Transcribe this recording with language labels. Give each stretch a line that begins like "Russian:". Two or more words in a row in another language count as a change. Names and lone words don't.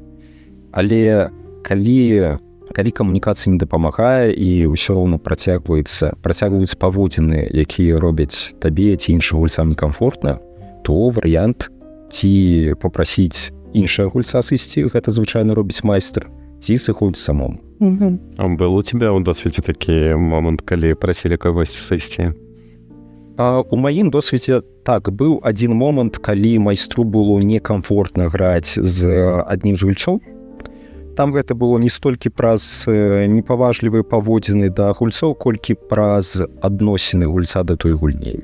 Belarusian: Але калі камунікацыя не дапамагае і ўсё роўна працягваюць паводзіны, якія робяць табе ці іншым гульцам некамфортна, то варыянт ці папрасіць іншага гульца сысці, гэта звычайна робіць майстар, ці сыходзіць самому.
Russian: А был у тебя
Belarusian: ў досведзе такі момант, калі прасілі кагосьці сысці? У маім досведзе так, быў адзін момант, калі майстру было некамфортна граць з аднім з гульцоў. Там гэта было не столькі праз непаважлівыя паводзіны да гульцоў, колькі праз адносіны гульца да той гульні.